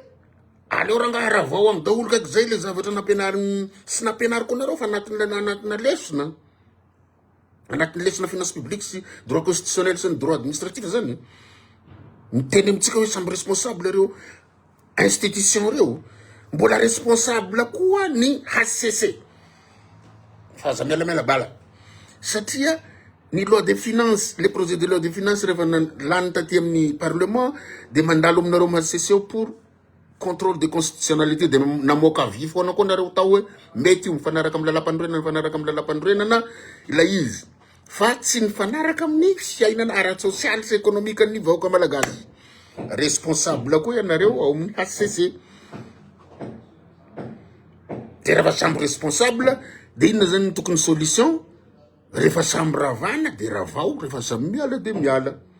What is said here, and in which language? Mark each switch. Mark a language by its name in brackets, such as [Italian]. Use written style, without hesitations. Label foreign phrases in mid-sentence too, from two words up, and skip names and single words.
[Malagasy] aleo rangahara vao amin'ny daholo kaiky zay le zavatra nampianariny sy nampianariko anareo fa anatina lesona [French] finance publique [Malagasy] sy [French] droit constitutionnel [Malagasy] sy ny [French] droit administratif [Malagasy] zany miteny amitsika hoe samby responsable reo institution reo mbola responsable koa ny HCC faza mialamela bala satria ny [French] loi de finances les projets de loi de finances [Malagasy] rehefa lany taty amin'ny parlement de mandalo aminareo HCC [French] pour contrôle de constitutionnalité [Malagasy] de namoaka avy foana koa nareo tao hoe mety io mifanaraka amin'ny lalampandroenana ila izy fa tsy mifanaraka amin'ny fiainana ara-social sy économique ny vahoaka malagasy. Responsable koa ianareo ao amin'ny HCC. De rehefa samby responsable de inona zany tokony solution rehefa samby ravana de ravao rehefa samby miala de miala.